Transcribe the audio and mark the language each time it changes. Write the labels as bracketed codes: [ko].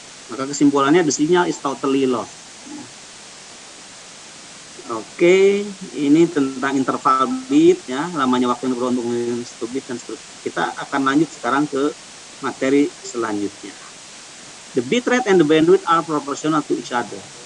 [id] Maka kesimpulannya [en] the signal is totally lost. [id] Oke, ini tentang interval bit ya, lamanya waktu yang beruntung bit dan seterusnya. Kita akan lanjut sekarang ke materi selanjutnya. [en] The bitrate and the bandwidth are proportional to each other.